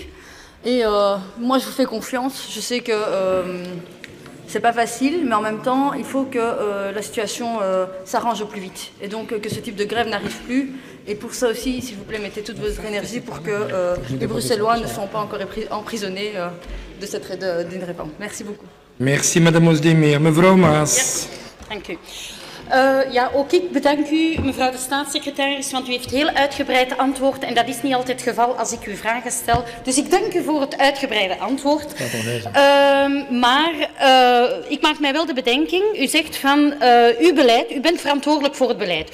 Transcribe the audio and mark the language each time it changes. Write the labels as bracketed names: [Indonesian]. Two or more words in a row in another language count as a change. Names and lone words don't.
[French] Et moi, je vous fais confiance. Je sais que c'est pas facile, mais en même temps, il faut que la situation s'arrange au plus vite. Et donc, que ce type de grève n'arrive plus. Et pour ça aussi, s'il vous plaît, mettez toute votre énergie pour que les Bruxellois ne soient pas encore emprisonnés d'une réforme. Merci beaucoup. Merci, madame Osdemir. Mevrouw Maas. [Dutch] Dank u. Ja, ook ik bedank u, mevrouw de staatssecretaris, want u heeft heel uitgebreid antwoord en dat is niet altijd het geval als ik u vragen stel. Dus ik dank u voor het uitgebreide antwoord. Maar ik maak mij wel de bedenking, u zegt van uw beleid, u bent verantwoordelijk voor het beleid.